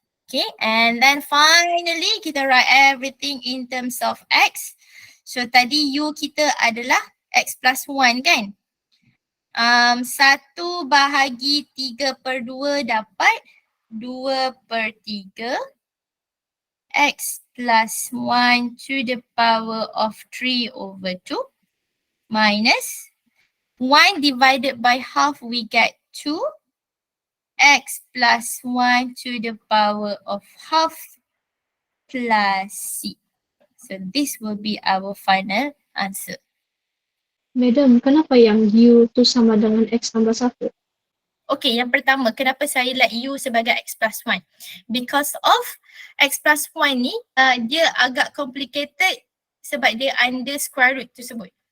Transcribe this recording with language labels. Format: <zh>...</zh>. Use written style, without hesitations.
<en>Okay, and then finally kita write everything in terms of X.</en> <ms>So tadi U kita adalah X plus 1 kan? 1 bahagi 3/2 dapat</ms> <en>2/3 X plus 1 to the power of 3/2 minus 1 divided by half we get 2 X plus 1 to the power of half plus C. So this will be our final answer.</en> <ms>Madam, kenapa yang U tu sama dengan X tambah 1? Okay, yang pertama, kenapa saya let U sebagai X plus 1?</ms> <en>Because of X plus 1</en> <ms>ni, dia agak complicated sebab dia under square root tersebut.</ms>